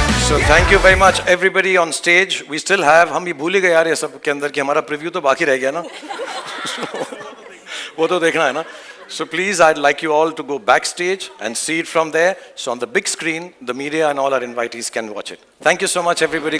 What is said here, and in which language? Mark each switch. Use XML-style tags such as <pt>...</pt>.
<en>So thank you very much everybody on stage. We still have,</en> <hi>हम भी भूल ही गए यार ये सब के अंदर कि हमारा preview तो बाकी रह गया ना. वो तो देखना है ना.</hi> <en>So please, I'd like you all to go backstage and see it from there. So on the big screen, the media and all our invitees can watch it. Thank you so much everybody.</en>